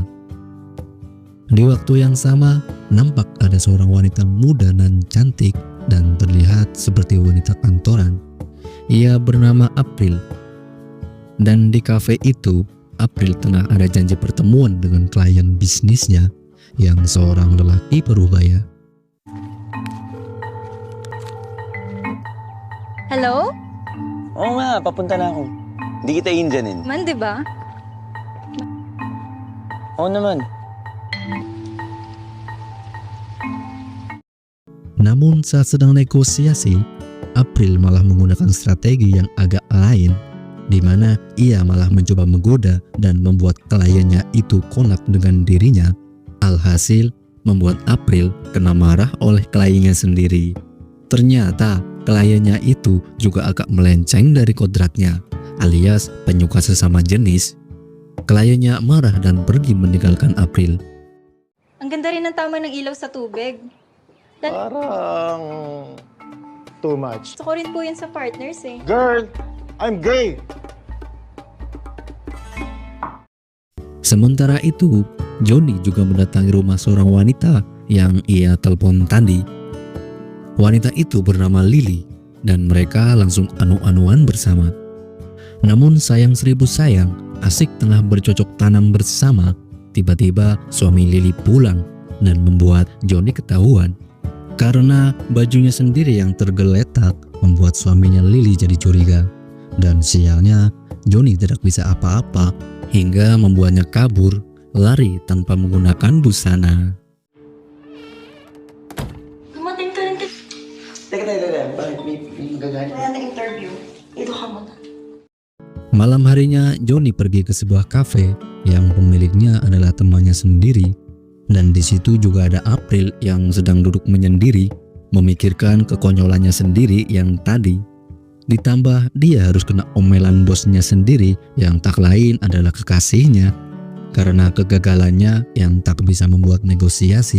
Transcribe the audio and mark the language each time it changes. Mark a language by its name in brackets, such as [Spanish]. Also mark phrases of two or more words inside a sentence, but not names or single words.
[Indonesian] Di waktu yang sama, nampak ada seorang wanita muda dan cantik dan terlihat seperti wanita kantoran. Ia bernama April. Dan di kafe itu, April tengah ada janji pertemuan dengan klien bisnisnya yang seorang lelaki parubaya. [Filipino] Hello? Oo nga, papunta na ako. Hindi kita indyanin. Man, di ba? Oo naman. [Indonesian] Namun saat sedang negosiasi, April malah menggunakan strategi yang agak lain, di mana ia malah mencoba menggoda dan membuat kliennya itu konak dengan dirinya. Alhasil membuat April kena marah oleh kliennya sendiri. Ternyata kliennya itu juga agak melenceng dari kodratnya, alias penyuka sesama jenis. Kliennya marah dan pergi meninggalkan April. [Filipino] Ang ganda rin ng tama ng ilaw sa tubig. Parang [English] too much. [Filipino] Gusto ko rin po yun sa partners eh. [English] Girl, I'm gay. [Indonesian] Sementara itu, Johnny juga mendatangi rumah seorang wanita yang ia telepon tadi. Wanita itu bernama Lily dan mereka langsung anu-anuan bersama. Namun sayang seribu sayang, asik tengah bercocok tanam bersama, tiba-tiba suami Lily pulang dan membuat Johnny ketahuan. Karena bajunya sendiri yang tergeletak membuat suaminya Lily jadi curiga. Dan sialnya, Johnny tidak bisa apa-apa hingga membuatnya kabur, lari tanpa menggunakan busana. [Filipino] Dumating ka rin kasi. Teka. Bakit may magagalit? Wala na interview. Ito ka muna. [Indonesian] Malam harinya, Johnny pergi ke sebuah kafe yang pemiliknya adalah temannya sendiri. Dan di situ juga ada April yang sedang duduk menyendiri, memikirkan kekonyolannya sendiri yang tadi. Ditambah dia harus kena omelan bosnya sendiri yang tak lain adalah kekasihnya, karena kegagalannya yang tak bisa membuat negosiasi.